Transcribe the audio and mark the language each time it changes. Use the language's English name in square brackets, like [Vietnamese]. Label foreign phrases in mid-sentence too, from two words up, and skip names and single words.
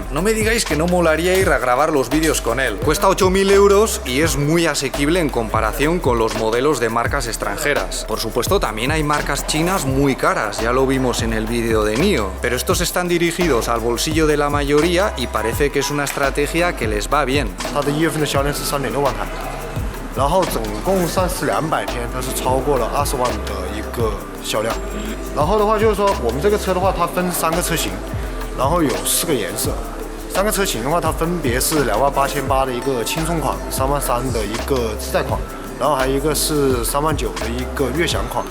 [Spanish] No me digáis que no molaría ir a grabar los vídeos con él. Cuesta 8.000 euros y es muy asequible en comparación con los modelos de marcas extranjeras. Por supuesto, también hay marcas chinas muy caras, ya lo vimos en el vídeo de NIO, pero estos están dirigidos al bolsillo de la mayoría y parece que es una estrategia que les va bien. [Chinese] 它的1月份的销量是3.6万台，然后总共上市200天，它是超过了20万的一个销量。然后的话就是说，我们这个车的话，它分3个车型，然后有4个颜色。3个车型的话，它分别是28800的一个轻松款，33000的一个自在款，然后还有一个是39000的一个悦享款。